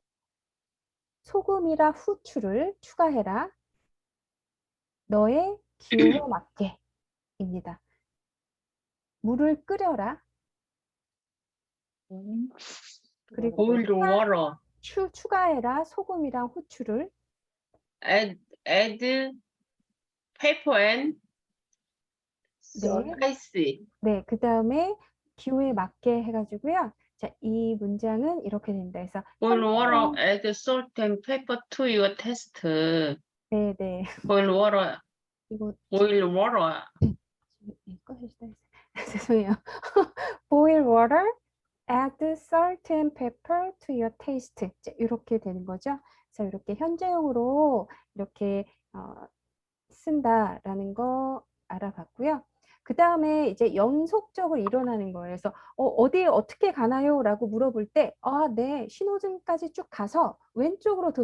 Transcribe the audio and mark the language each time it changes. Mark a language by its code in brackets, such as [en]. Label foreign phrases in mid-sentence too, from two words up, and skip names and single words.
[ko] 소금이라 후추를 추가해라. 너의 기호에 맞게입니다. 물을 끓여라. 그리고 [en] Boil water. [ko] 추가해라. 소금이랑 후추를. [en] Add pepper and [ko] 네. [en] spice. [ko] 네, 그 다음에 기호에 맞게 해가지고요. 자, 이 문장은 이렇게 된다. 그래서 [en] Boil water, add salt and pepper to your taste. [ko] 네, 네. [en] Boil water, [ko] 이거 [en] boil water. [ko] 죄송해요. [en] Boil water, add salt and pepper to your taste. [ko] 이렇게 되는 거죠. 그래서 이렇게 현재형으로 이렇게 쓴다라는 거 알아봤고요. 그 다음에 이제 연속적으로 일어나는 거예요. 그래서 어디에 어떻게 가나요? 라고 물어볼 때 네, 신호등까지 쭉 가서 왼쪽으로 도세요.